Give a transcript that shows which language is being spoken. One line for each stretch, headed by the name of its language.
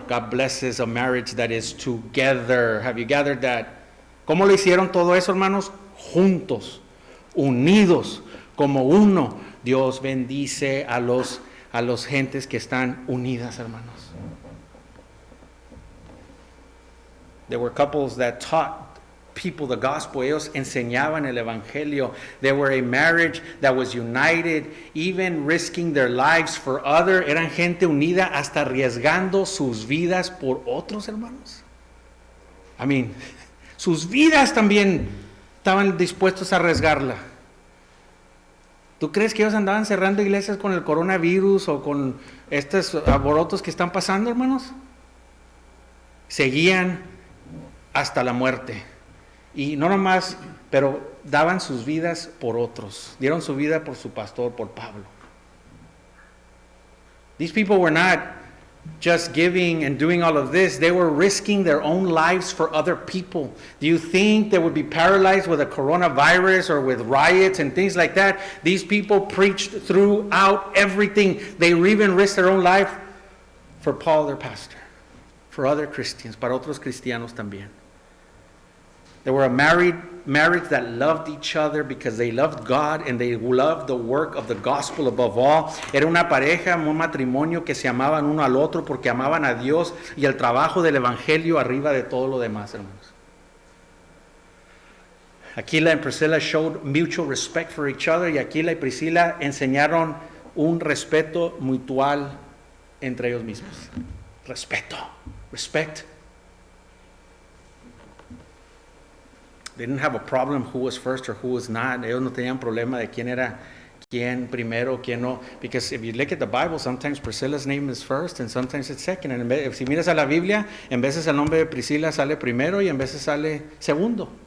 English: God blesses a marriage that is together. Have you gathered that?
Spanish: ¿Cómo lo hicieron todo eso, hermanos? Juntos, unidos, como uno. Dios bendice a los gentes que están unidas, hermanos.
English: There were couples that taught people the gospel.
Spanish: Ellos enseñaban el evangelio.
English: They were a marriage that was united, even risking their lives for other.
Spanish: Eran gente unida hasta arriesgando sus vidas por otros, hermanos.
English: I mean,
Spanish: sus vidas también estaban dispuestos a arriesgarla. ¿Tú crees que ellos andaban cerrando iglesias con el coronavirus o con estos alborotos que están pasando, hermanos? Seguían hasta la muerte. Y no nomás, pero daban sus vidas por otros. Dieron su vida por su pastor, por Pablo.
English: These people were not just giving and doing all of this. They were risking their own lives for other people. Do you think they would be paralyzed with a coronavirus or with riots and things like that? These people preached throughout everything. They even risked their own life for Paul, their pastor, for other Christians,
Spanish: para otros cristianos también.
English: They were a marriage that loved each other because they loved God and they loved the work of the gospel above all.
Spanish: Era una pareja, un matrimonio que se amaban uno al otro porque amaban a Dios y el trabajo del evangelio arriba de todo lo demás, hermanos.
English: Aquila and Priscilla showed mutual respect for each other,
Spanish: y Aquila y Priscila enseñaron un respeto mutual entre ellos mismos. Respeto,
English: respect. They didn't have a problem who was first or who was not.
Spanish: Ellos no tenían problema de quién era quién primero, quién no.
English: Because if you look at the Bible, sometimes Priscilla's name is first and sometimes it's second.
Spanish: And si miras a la Biblia, en veces el nombre de Priscila sale primero y en veces sale segundo.